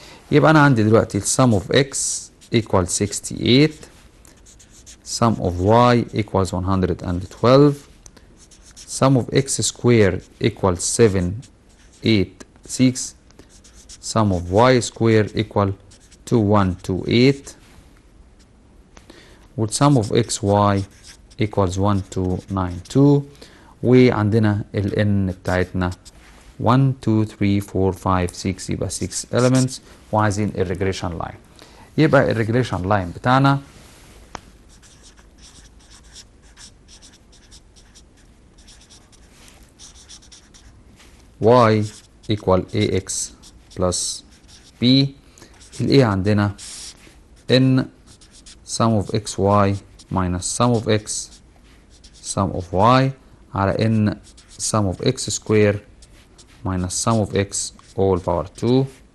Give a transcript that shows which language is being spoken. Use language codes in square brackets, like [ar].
[ar] يبقى أنا عندي دلوقتي [en] sum of x equals 68, sum of y equals 112, sum of x squared equals 786, sum of y squared equal 2128, with sum of xy equals 1292. [ar] وعندنا ال n بتاعتنا 1 2 3 4 5 6 يبقى 6 elements، وعايزين الريجريشن لاين. يبقى الريجريشن لاين بتاعنا [en] y equal ax plus b. ال a [ar] عندنا [en] n sum of xy minus sum of x sum of y [ar] على [en] n sum of x square minus sum of x all power 2.